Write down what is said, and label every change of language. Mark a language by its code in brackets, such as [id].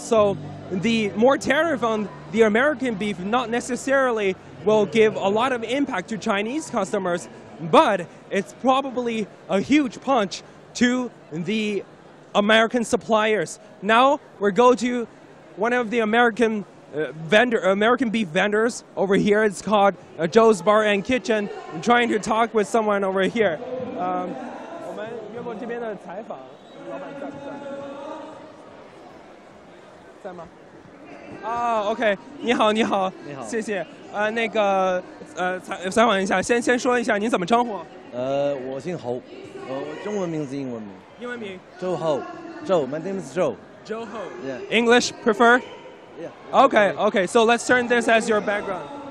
[en] So the more tariff on the American beef not necessarily will give a lot of impact to Chinese customers, but it's probably a huge punch to the American suppliers. Now we're going to one of the American beef vendors over here. It's called Zhao's Bar and Kitchen. I'm trying to talk with someone over here. [zh] 我们约过这边的采访，老板在不在？在吗？啊 ，OK， 你好，你好，你好，谢谢。那个采访一下，先说一下您怎么称呼？我姓侯，中文名字英文名。英文名？ [en] 周后，周 ，My name is Zhao. Zhao Ho. Yeah. English prefer? Yeah. Okay. So let's turn this as your background.